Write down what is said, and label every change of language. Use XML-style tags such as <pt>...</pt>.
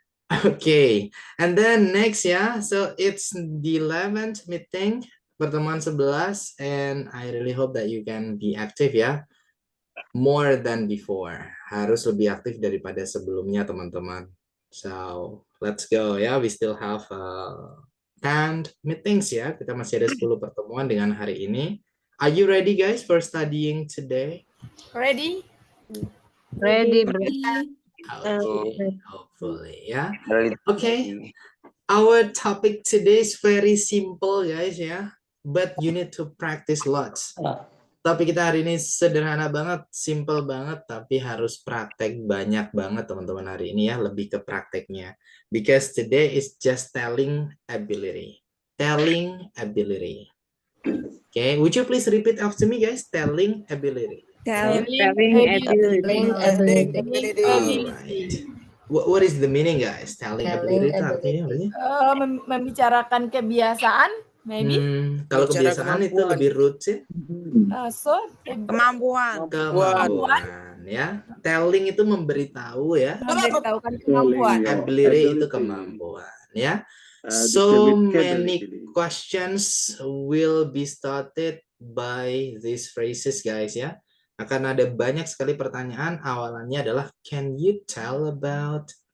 <en>Okay, and then next, yeah, so it's the 11th meeting,</en> <id>pertemuan 11,</id> <en>and I really hope that you can be active, ya, more than before.</en> <id>Harus lebih aktif daripada sebelumnya, teman-teman.</id> <en>So, let's go, ya. We still have 10 meetings, ya.</en> <id>Kita masih ada 10 pertemuan dengan hari ini.</id> <en>Are you ready, guys, for studying today? Ready? Ready, bro. Okay, hopefully, yeah. Okay, our topic today is very simple, guys, ya. But you need to practice lots.</en> <id>Topik kita hari ini sederhana banget, simple banget, tapi harus praktek banyak banget, teman-teman, hari ini ya. Lebih ke prakteknya.</id> <en>Because today is just telling ability. Telling ability. Okay, would you please repeat after me, guys? Telling ability. Telling ability. Alright. What is the meaning, guys?</en> <id>Telling ability itu artinya apa sih? Membicarakan kebiasaan, maybe. Kalau Bicara kebiasaan itu kemampuan. lebih roots ya. kemampuan. Kemampuan ya. Telling itu memberitahu ya. Memberitahukan kemampuan. Ability itu kemampuan ya.</id> <en>So many questions will be started by these phrases, guys, ya.</en> <id>Akan ada banyak sekali pertanyaan. Awalannya adalah</id> <en>can you tell about?</en>